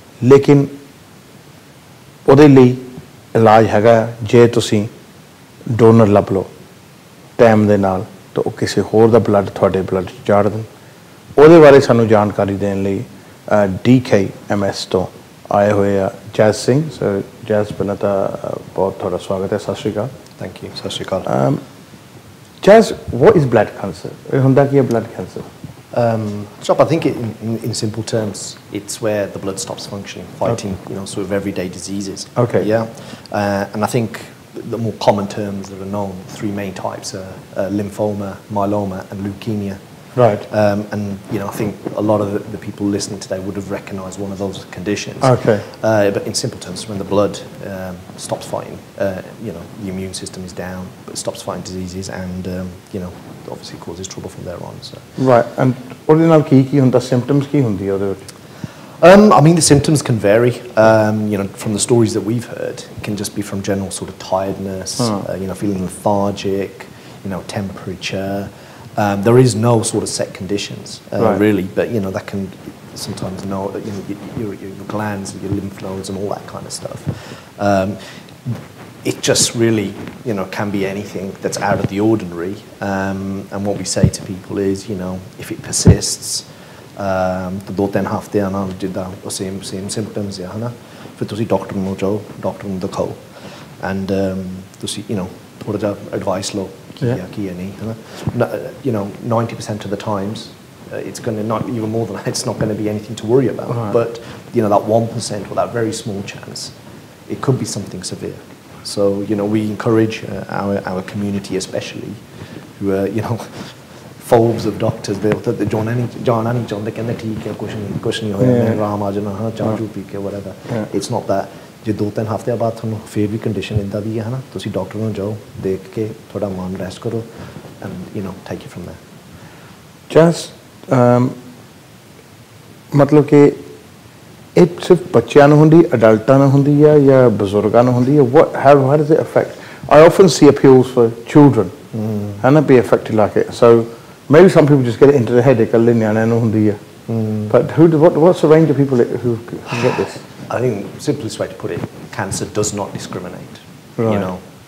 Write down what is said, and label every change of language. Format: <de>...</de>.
<pa>ਲੇਕਿਨ ਉਹਦੇ ਲਈ ਇਲਾਜ ਹੈਗਾ ਜੇ ਤੁਸੀਂ ਡੋਨਰ ਲੱਭ ਲਓ ਟਾਈਮ ਦੇ ਨਾਲ ਤਾਂ ਉਹ ਕਿਸੇ ਹੋਰ ਦਾ ਬਲੱਡ ਤੁਹਾਡੇ ਬਲੱਡ 'ਚ ਚਾੜ ਦੇਣ। ਉਹਦੇ ਬਾਰੇ ਸਾਨੂੰ ਜਾਣਕਾਰੀ ਦੇਣ ਲਈ DKMS ਤੋਂ ਆਏ ਹੋਏ ਆ ਜੈਜ਼ ਸਿੰਘ। ਸਰ ਜੈਜ਼, ਪਹਿਲਾਂ ਤਾਂ ਬਹੁਤ ਤੁਹਾਡਾ ਸਵਾਗਤ ਹੈ। ਸਤਿ ਸ਼੍ਰੀ ਅਕਾਲ। Thank you. ਸਤਿ ਸ਼੍ਰੀ ਅਕਾਲ।</pa> <en>Jaz, what is blood cancer?</en> <pa>ਇਹ ਹੁੰਦਾ ਕੀ ਹੈ blood cancer?</pa> <en>Harjap, I think in simple terms, it's where the blood stops functioning, fighting, sort of everyday diseases. Okay. Yeah. And I think the more common terms that are known, three main types are lymphoma, myeloma, and leukemia. Right. And I think a lot of the people listening today would have recognised one of those conditions. Okay. But in simple terms, when the blood stops fighting, the immune system is down, but it stops fighting diseases, and obviously causes trouble from there on. So. Right.</en> <pa>And ਉਹਦੇ ਨਾਲ ਕੀ ਹੁੰਦਾ? Symptoms ਕੀ ਹੁੰਦੀ ਉਹਦੇ ਵਿੱਚ?</pa> <en>I mean, the symptoms can vary. From the stories that we've heard, it can just be from general sort of tiredness, feeling lethargic, temperature. There is no sort of set conditions, right. really, but that can sometimes your glands, your lymph nodes, and all that kind of stuff. It just really, can be anything that's out of the ordinary. And what we say to people is, if it persists, the</en> <pa>2-3 ਹਫ਼ਤਿਆਂ ਨਾਲ ਜਿੱਦਾਂ ਉਹ same symptoms ਆ ਹਨਾ, ਫਿਰ ਤੁਸੀਂ doctor ਨੂੰ ਜਾਓ, ਡਾਕਟਰ ਨੂੰ ਦਿਖਾਓ, and ਤੁਸੀਂ ਥੋੜ੍ਹਾ ਜਿਹਾ ਐਡਵਾਈਸ ਲਓ ਕੀ ਹੈ ਨਹੀਂ ਹਨਾ।</pa> <en>90% of the times it's going to not even more than that, it's not going to be anything to worry about. Right. But that 1% or that very small chance, it could be something severe. So we encourage our community especially who are phobes of doctors. They John any they</en> <pa>ਕਹਿੰਦੇ ਠੀਕ ਹੈ, ਕੁਛ ਨਹੀਂ ਹੋਇਆ, ਮੈਂ ਆਰਾਮ ਆ ਜਾਣਾ, ਹਾਂ ਚਾਹ ਚੂ ਪੀ ਕੇ whatever.</pa> <en>It's not that.</en> <pa>ਜੇ 2-3 ਹਫ਼ਤਿਆਂ ਬਾਅਦ ਤੁਹਾਨੂੰ ਫਿਰ ਵੀ ਕੰਡੀਸ਼ਨ ਇੱਦਾਂ ਦੀ ਹੈ ਹਨਾ, ਤੁਸੀਂ ਡਾਕਟਰ ਨੂੰ ਜਾਓ, ਦੇਖ ਕੇ ਤੁਹਾਡਾ ਮਨ ਰੈਸਟ ਕਰੋ,</pa> <en>and take it from there.</en> <pa>Just ਮਤਲਬ ਕਿ ਇਹ ਸਿਰਫ ਬੱਚਿਆਂ ਨੂੰ ਹੁੰਦੀ, ਅਡਲਟਾਂ ਨੂੰ ਹੁੰਦੀ ਹੈ ਜਾਂ ਬਜ਼ੁਰਗਾਂ ਨੂੰ ਹੁੰਦੀ ਹੈ?</pa> <en>How does it affect? I often see appeals for children and be affected like it. So maybe some people just get it into their head,</en> <pa>ਇਕੱਲੇ ਨਿਆਣਿਆਂ ਨੂੰ ਹੁੰਦੀ ਹੈ.</pa> <en>But what's the range of people who get this? I think the simplest way to put it, cancer does not discriminate. Right.</en>